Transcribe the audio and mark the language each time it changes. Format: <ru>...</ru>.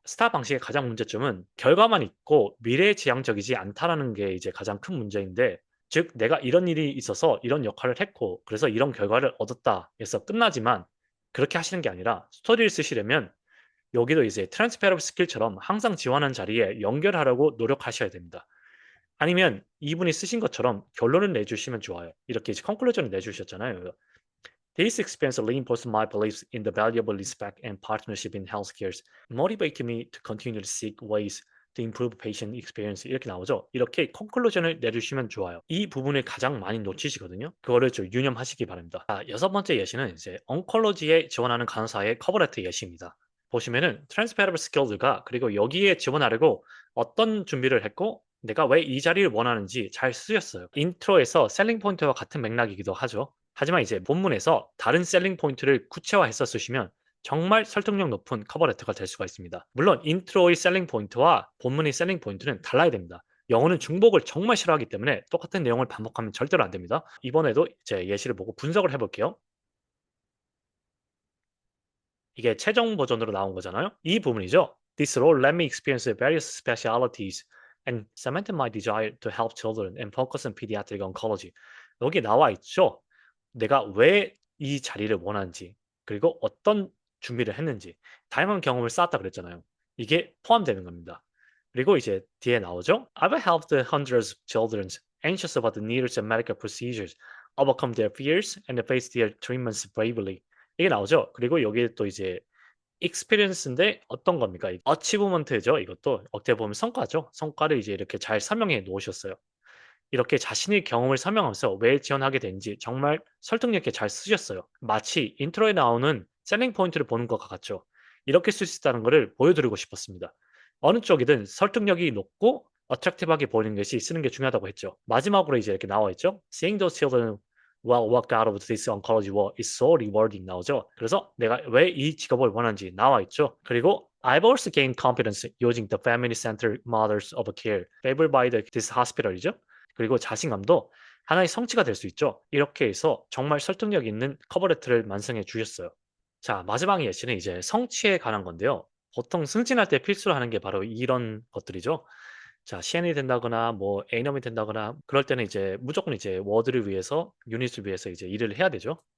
<ko>스타 방식의 가장 문제점은 결과만 있고 미래지향적이지 않다라는 게 이제 가장 큰 문제인데, 즉 내가 이런 일이 있어서 이런 역할을 했고 그래서 이런 결과를 얻었다 해서 끝나지만, 그렇게 하시는 게 아니라 스토리를 쓰시려면 여기도 이제 트랜스페러블 스킬처럼 항상 지원하는 자리에 연결하려고 노력하셔야 됩니다. 아니면 이분이 쓰신 것처럼 결론을 내주시면 좋아요. 이렇게 이제 컨클루전을 내주셨잖아요.</ko> <en>This experience reinforced my beliefs in the valuable respect and partnership in healthcare, motivated me to continue to seek ways to improve patient experience.</en> <ko>이렇게 나오죠. 이렇게 컨클루전을 내주시면 좋아요. 이 부분을 가장 많이 놓치시거든요. 그거를 좀 유념하시기 바랍니다. 여섯 번째 예시는 이제 oncology에 지원하는 간호사의 커버레터 예시입니다. 보시면은 transferable skills가 그리고 여기에 지원하려고 어떤 준비를 했고 내가 왜 이 자리를 원하는지 잘 쓰였어요. 인트로에서 셀링 포인트와 같은 맥락이기도 하죠. 하지만 이제 본문에서 다른 셀링 포인트를 구체화해서 쓰시면 정말 설득력 높은 커버 레터가 될 수가 있습니다. 물론 인트로의 셀링 포인트와 본문의 셀링 포인트는 달라야 됩니다. 영어는 중복을 정말 싫어하기 때문에 똑같은 내용을 반복하면 절대로 안 됩니다. 이번에도 제 예시를 보고 분석을 해볼게요. 이게 최종 버전으로 나온 거잖아요. 이 부분이죠.</ko> <en>This role let me experience various specialties and cemented my desire to help children and focus on pediatric oncology.</en> <ko>여기 나와 있죠. 내가 왜 이 자리를 원하는지, 그리고 어떤 준비를 했는지, 다양한 경험을 쌓았다 그랬잖아요. 이게 포함되는 겁니다. 그리고 이제 뒤에 나오죠.</ko> <en>I've helped hundreds of children anxious about the needs of medical procedures, overcome their fears and face their treatments bravely.</en> <ko>이게 나오죠. 그리고 여기에 또 이제 experience인데 어떤 겁니까? achievement죠. 이것도 어떻게 보면 성과죠. 성과를 이제 이렇게 잘 설명해 놓으셨어요. 이렇게 자신의 경험을 설명하면서 왜 지원하게 된지 정말 설득력 있게 잘 쓰셨어요. 마치 인트로에 나오는 셀링 포인트를 보는 것과 같죠. 이렇게 쓸 수 있다는 것을 보여드리고 싶었습니다. 어느 쪽이든 설득력이 높고 어트랙티브하게 보이는 것이 쓰는 게 중요하다고 했죠. 마지막으로 이제 이렇게 나와 있죠.</ko> <en>Seeing those children well walk out of this oncology war is so rewarding</en> <ko>나오죠. 그래서 내가 왜 이 직업을 원하는지 나와 있죠. 그리고</ko> <en>I've also gained confidence using the family-centered models of care favored by this hospital이죠.</en> <ko>그리고 자신감도 하나의 성취가 될 수 있죠. 이렇게 해서 정말 설득력 있는 커버레터를 완성해 주셨어요. 자, 마지막 예시는 이제 성취에 관한 건데요. 보통 승진할 때 필수로 하는 게 바로 이런 것들이죠. 자, CN이 된다거나 뭐 A넘이 된다거나 그럴 때는 이제 무조건 이제 워드를 위해서 유닛을 위해서 이제 일을 해야 되죠.</ko>